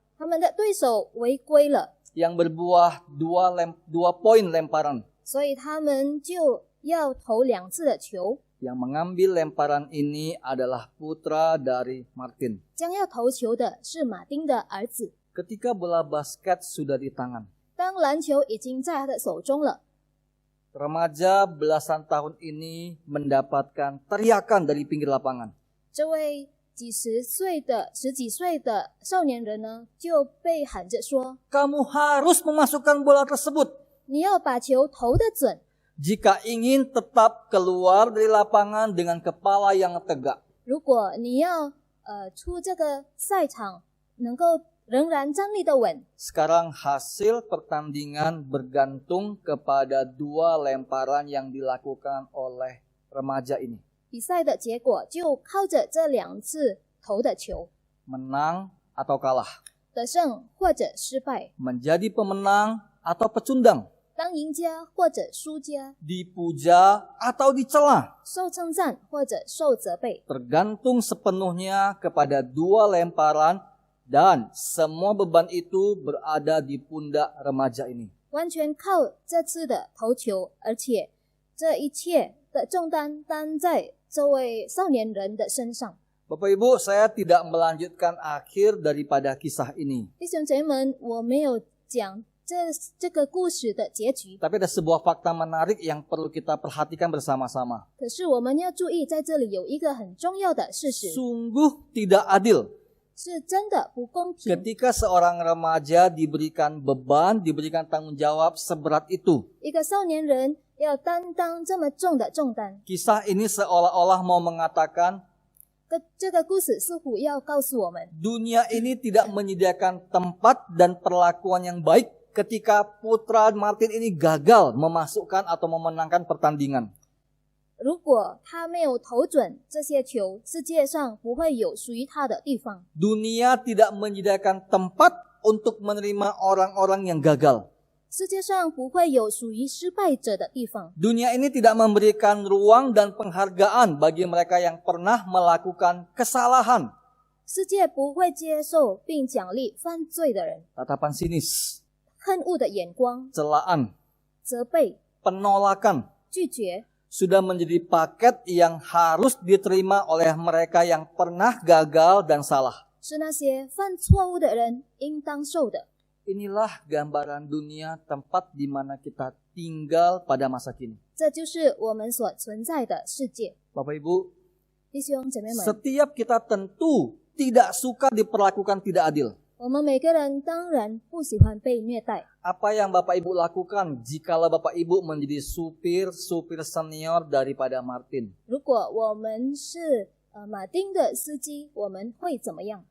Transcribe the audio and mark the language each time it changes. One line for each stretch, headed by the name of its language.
Chinese: 他们的对手违规了，
Indonesian: yang berbuah 2 poin lemparan.
Chinese: 所以他们就要投2次的球。
Indonesian: Yang mengambil lemparan ini adalah putra dari Martin.
Chinese: 将要投球的是马丁的儿子。
Indonesian: Ketika bola basket sudah di tangan,
Chinese: 当篮球已经在他的手中了，
Indonesian: remaja belasan tahun ini mendapatkan teriakan dari pinggir lapangan.
Chinese: 这位十几岁的少年人呢，就被喊着说
Indonesian: Kamu harus memasukkan bola tersebut
Chinese: 你要把球投得准，
Indonesian: jika ingin tetap keluar dari lapangan dengan kepala yang tegak.
Chinese: 如果你要出这个赛场能够仍然站立得稳。
Indonesian: Sekarang hasil pertandingan bergantung kepada 2 lemparan yang dilakukan oleh remaja ini.
Chinese: 比赛的结果就靠着这2次投的球，
Indonesian: Menang atau kalah.
Chinese: 得胜或者失败，
Indonesian: Menjadi pemenang atau pecundang.
Chinese: 当赢家或者输家，
Indonesian: Dipuja atau dicela.
Chinese: 受称赞或者受责备，
Indonesian: Tergantung sepenuhnya kepada 2 lemparan dan semua beban itu berada di pundak remaja ini.
Chinese: 完全靠这次的投球，而且这一切的重担担在这位少年人的身上。
Indonesian: Bapak Ibu, saya tidak melanjutkan akhir daripada kisah ini.
Chinese: 弟兄姐妹们，我没有讲这个故事的结局，
Indonesian: Tapi ada sebuah fakta menarik yang perlu kita perhatikan bersama-sama.
Chinese: 可是我们要注意，在这里有一个很重要的事实，
Indonesian: Sungguh tidak adil
Chinese: 是真的不公平。
Indonesian: ketika seorang remaja diberikan beban, diberikan tanggung jawab seberat itu.
Chinese: 一个少年人要担当这么重的重担，
Indonesian: Kisah ini seolah-olah mau mengatakan
Chinese: 这个故事似乎要告诉我们，
Indonesian: dunia ini tidak menyediakan tempat dan perlakuan yang baik ketika putra Martin ini gagal memasukkan atau memenangkan pertandingan.
Chinese: 如果他没有投准这些球，世界上不会有属于他的地方。
Indonesian: Dunia tidak menyediakan tempat untuk menerima orang-orang yang gagal.
Chinese: 世界上不会有属于失败者的地方。
Indonesian: Dunia ini tidak memberikan ruang dan penghargaan bagi mereka yang pernah melakukan kesalahan.
Chinese: 世界不会接受并奖励犯罪的人，
Indonesian: Tatapan sinis,
Chinese: 恨恶的眼光、
Indonesian: celaan,
Chinese: 责备、
Indonesian: penolakan
Chinese: 拒绝，
Indonesian: sudah menjadi paket yang harus diterima oleh mereka yang pernah gagal dan salah.
Chinese: 是那些犯错误的人应当受的。
Indonesian: Inilah gambaran dunia tempat di mana kita tinggal pada masa kini.
Chinese: 这就是我们所存在的世界。
Indonesian: Bapak Ibu,
Chinese: 弟兄姐妹们，
Indonesian: setiap kita tentu tidak suka diperlakukan tidak adil.
Chinese: 我们每个人当然不喜欢被虐待。
Indonesian: Apa yang Bapak Ibu lakukan jikalau Bapak Ibu menjadi supir senior daripada Martin?
Chinese: 如果我们是马丁的司机，我们会怎么样？